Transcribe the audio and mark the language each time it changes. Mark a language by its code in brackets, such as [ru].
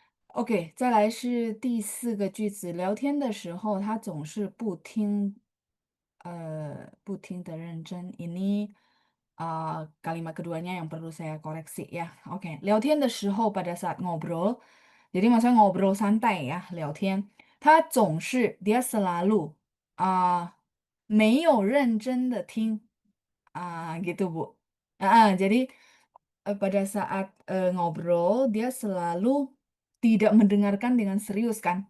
[zh] OK，再来是第四个句子。聊天的时候，他总是不听的认真。 [id] Ini kalimat keduanya yang perlu saya koreksi ya. [zh] OK，聊天的时候 [id] pada saat ngobrol. Jadi maksudnya ngobrol santai ya, 聊天. [zh] 他总是 [id] dia selalu [zh] 没有认真的听. [id] Gitu Bu. Jadi pada saat ngobrol dia selalu tidak mendengarkan dengan serius kan.